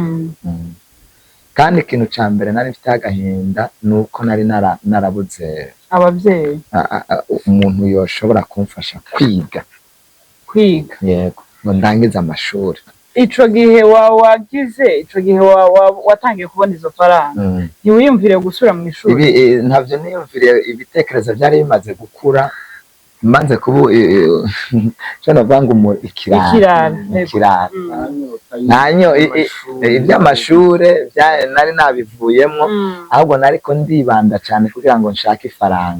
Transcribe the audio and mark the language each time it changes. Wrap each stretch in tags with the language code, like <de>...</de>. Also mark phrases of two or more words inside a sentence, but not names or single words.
<rn>Kandi ikintu ca mbere nari mfite agahinda nuko nari narabuze abavyeyi, umuntu yoshobora kumfasha kwiga. Yego, ngo ndangize amashuri. Ico gihe ico gihe watangiye kubona izo faranga, ntiwiyumvire gusubira mu ishuri? Ibi ntavyo niyumvire, ibitekerezo byari bimaze gukura, manze kubu cyo navuga ikirara. Nanyo iby'amashure nari nabivuyemo, ahubwo nariko ndibanda cyane kugira ngo nshake ifaranga.</rn>